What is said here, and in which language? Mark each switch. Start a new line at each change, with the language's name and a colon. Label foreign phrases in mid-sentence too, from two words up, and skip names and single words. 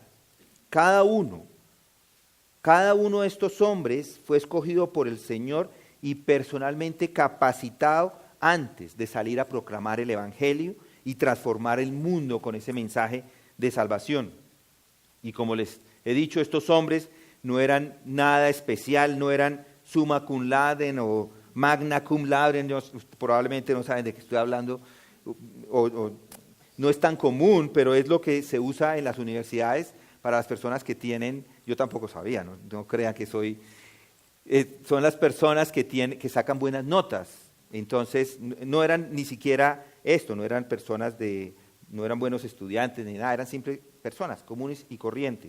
Spanish: Cada uno de estos hombres fue escogido por el Señor y personalmente capacitado antes de salir a proclamar el evangelio y transformar el mundo con ese mensaje de salvación. Y como les he dicho, estos hombres no eran nada especial, no eran
Latin: summa cum laude
Spanish: o
Latin: magna cum laude,
Spanish: probablemente no saben de qué estoy hablando, o no es tan común, pero es lo que se usa en las universidades para las personas que tienen, yo tampoco sabía, no crean que soy, son las personas que sacan buenas notas. Entonces no eran ni siquiera esto, no eran personas no eran buenos estudiantes ni nada, eran simples personas comunes y corrientes.